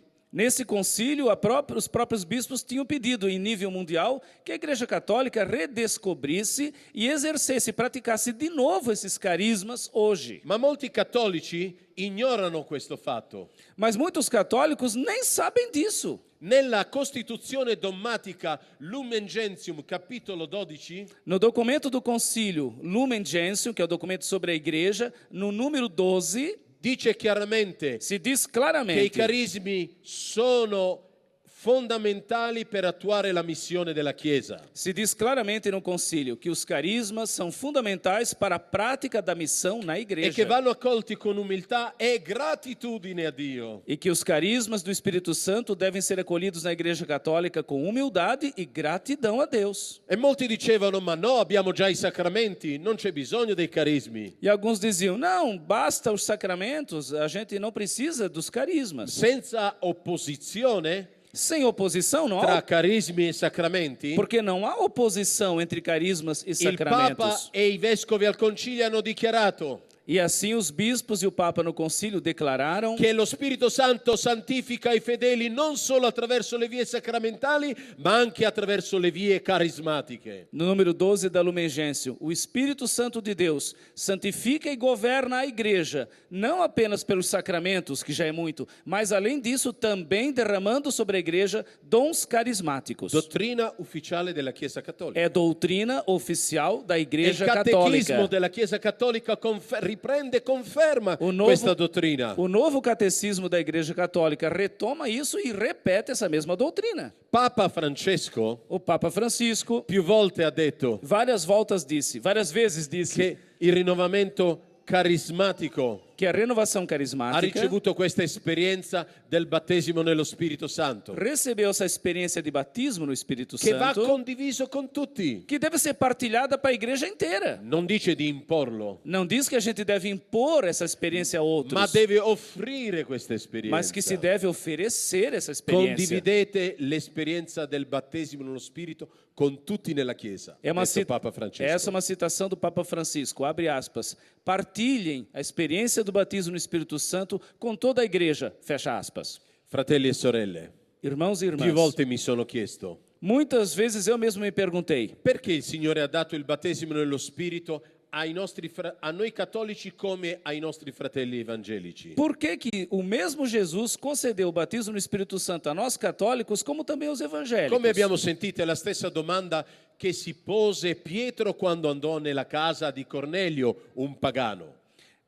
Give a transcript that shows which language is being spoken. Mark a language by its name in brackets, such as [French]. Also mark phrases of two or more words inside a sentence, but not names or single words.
[Portuguese] nesse concílio os próprios bispos tinham pedido em nível mundial que a Igreja Católica redescobrisse e exercesse, praticasse de novo esses carismas hoje. [Italian] Ma molti cattolici ignorano questo fatto. [Portuguese] Mas muitos católicos nem sabem disso. [Italian] Nella Costituzione dogmatica Lumen Gentium, capitolo 12, [Portuguese] No documento do concílio Lumen Gentium, que é o documento sobre a Igreja, no número 12, [Italian] dice chiaramente [Portuguese] se diz [Italian] che i [Portuguese] claramente [Italian] carismi sono fondamentali per attuare la missione della Chiesa. [Portuguese] Se diz claramente no concílio que os carismas são fundamentais para a prática da missão na [Italian] E che [Portuguese] igreja. [Italian] vanno accolti con umiltà e gratitudine a Dio. [Portuguese] E que os carismas do Espírito Santo devem ser acolhidos na Igreja Católica com humildade e gratidão a Deus. [Italian] E molti dicevano, ma no, abbiamo già i sacramenti, non c'è bisogno dei carismi. [Portuguese] E alguns diziam, não, basta os sacramentos, a gente não precisa dos carismas. [Italian] Senza opposizione [Portuguese] Sem oposição, não [Italian] tra [Portuguese] há, [Italian] carismi e sacramenti, [Portuguese] porque não há oposição entre carismas e [Italian] il Papa [Portuguese] sacramentos. [Italian] e i vescovi al concilio hanno dichiarato [Portuguese] E assim os bispos e o Papa no concílio declararam [Italian] che lo Spirito Santo santifica i fedeli non solo attraverso le vie sacramentali, ma anche attraverso le vie carismatiche. [Portuguese] no número 12 da Lumen Gentium, o Espírito Santo de Deus santifica e governa a igreja, não apenas pelos sacramentos, que já é muito, mas além disso também derramando sobre a igreja dons carismáticos. [Italian] Dottrina ufficiale della Chiesa Cattolica. [Portuguese] É doutrina oficial da [Italian] Il [Portuguese] Igreja [Italian] catechismo [Portuguese] Católica. [Italian] della Chiesa Cattolica riprende e conferma [Portuguese] O [Italian] questa dottrina. [Portuguese] novo catecismo da Igreja Católica retoma isso e repete essa mesma doutrina. [Italian] Papa Francesco [Portuguese] O Papa Francisco [Italian] più volte ha detto [Portuguese] várias vezes disse [Italian] che il rinnovamento carismatico [Portuguese] que a renovação [Italian] ha [Portuguese] carismática [Italian] ricevuto questa esperienza del battesimo nello Spirito Santo, [Portuguese] recebeu essa experiência de batismo no Espírito [Italian] che va [Portuguese] Santo, [Italian] condiviso con tutti. [Portuguese] que deve ser partilhada para a igreja inteira. [Italian] Non dice di imporlo, [Portuguese] Não diz que a gente deve impor essa experiência a [Italian] ma [Portuguese] outros, [Italian] deve offrire questa [Portuguese] mas que se [Italian] esperienza. [Portuguese] deve oferecer essa experiência. [Italian] Condividete l'esperienza del battesimo nello Spirito con tutti nella Chiesa. [Portuguese] É uma, [Italian] Detto [Portuguese] cita- [Italian] Papa Francesco. [Portuguese] essa é uma citação do Papa Francisco, abre aspas. Partilhem a experiência do batismo no Espírito Santo com toda a igreja, fecha aspas. [Italian] Fratelli e sorelle, [Portuguese] Irmãos e [Italian] più [Portuguese] irmãs, [Italian] volte mi sono chiesto [Portuguese] muitas vezes eu mesmo me perguntei, [Italian] perché il Signore ha dato il battesimo nello Spirito a noi cattolici come ai nostri fratelli evangelici. [Portuguese] por que o mesmo Jesus concedeu o batismo no Espírito Santo a nós católicos, como também aos evangélicos? [Italian] Come abbiamo sentito è la stessa domanda che si pose Pietro quando andò nella casa di Cornelio, un pagano.